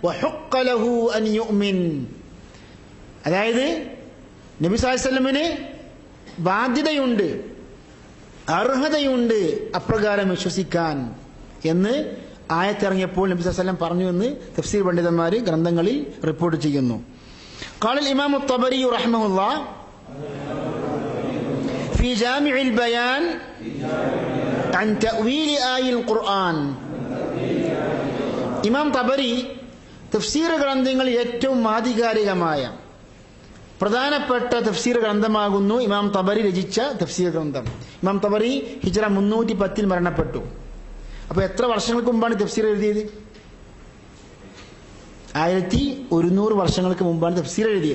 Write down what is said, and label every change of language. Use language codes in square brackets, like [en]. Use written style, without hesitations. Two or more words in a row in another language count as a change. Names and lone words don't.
[ar] وحق له أن يؤمن, [ml] അതായത് നബി [ar] صلى الله عليه وسلم [ml] ബാധ്യതയുണ്ട്, അർഹതയുണ്ട് അപ്രകാരം വിശ്വസിക്കാൻ എന്ന് ആയത്തിറങ്ങിയപ്പോൾ നബി [ar] صلى الله عليه وسلم [ml] പറഞ്ഞു എന്ന് തഫ്സീർ പണ്ഡിതന്മാർ ഗ്രന്ഥങ്ങളിൽ റിപ്പോർട്ട് ചെയ്യുന്നു. [ar] قال الإمام الطبري رحمه الله في جامع البيان عن تأويل آي القرآن. [ml] ഇമാം തബരി തഫ്സീർ ഗ്രന്ഥങ്ങളിൽ ഏറ്റവും ആധികാരികമായ പ്രധാനപ്പെട്ട തഫ്സീർ ഗ്രന്ഥമാകുന്നു ഇമാം തബരി രചിച്ച തഫ്സീർ ഗ്രന്ഥം. ഇമാം തബരി ഹിജ്റ 310 മരണപ്പെട്ടു. അപ്പൊ എത്ര വർഷങ്ങൾക്ക് മുമ്പാണ് തഫ്സീർ എഴുതിയത്? 1100 വർഷങ്ങൾക്ക് മുമ്പാണ് തഫ്സീർ എഴുതിയത്.